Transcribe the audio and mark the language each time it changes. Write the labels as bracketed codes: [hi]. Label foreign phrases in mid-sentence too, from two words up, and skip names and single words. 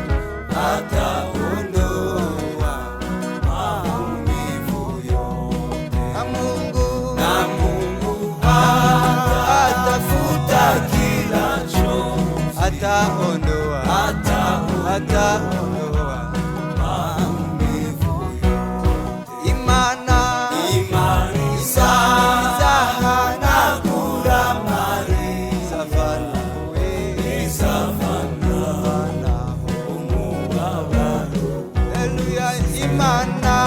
[sw] ataondoa maumivu yote. na Mungu Na Mungu atafuta kila chozi, ataondoa ataondoa maumivu yote. [rw] imana Imani izanagura amarira, izavanaho we izavana izavanaho umubabaro. haleluya imana